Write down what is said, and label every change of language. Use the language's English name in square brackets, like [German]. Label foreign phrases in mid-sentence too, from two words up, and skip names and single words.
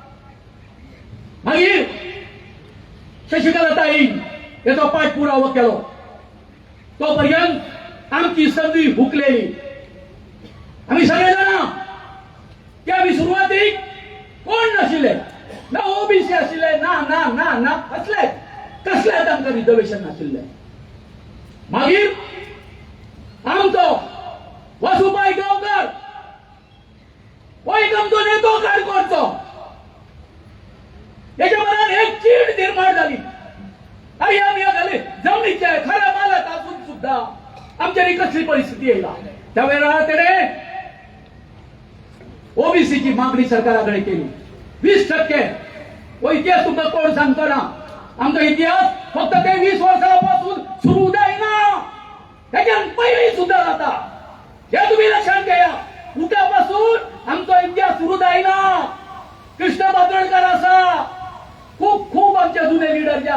[Konkani] मागीर शशिकलाताईन हेचो पाठपुरावो केलो तो पर्यंत आमची संदी हुकलेली आम्ही सगळे जाणा की आम्ही सुरुवातीक कोण नाशिल्ले ना ओबीसी आशिल्ले ना ना ना ना कसलेच आमकां रिजर्वेशन नाशिल्ले मागीर आमचो वसुबाई गांवकर हो एक आमचो नेतो काणकोणचो हेच्या मनात एक चीड निर्माण झाली आणि आम्ही झाले जमनीचे खऱ्या मालक असून सुद्धा आमच्यानी कसली परिस्थिती येयला त्या वेळार तेणे ओबीसीची मागणी सरकाराकडे केली 20% हो इतिहास तुमकां कोण सांगतो ना आमचो इतिहास फक्त ते 20 वर्सांपासून सुरू जायना त्याच्यान पयलीं सुद्धा जाता हे तुम्ही लक्षात घ्या उठापासून आमचो इतिहास सुरू जायना कृष्ण बांदोडकर आसा खूप आमचे जुने लीडर जे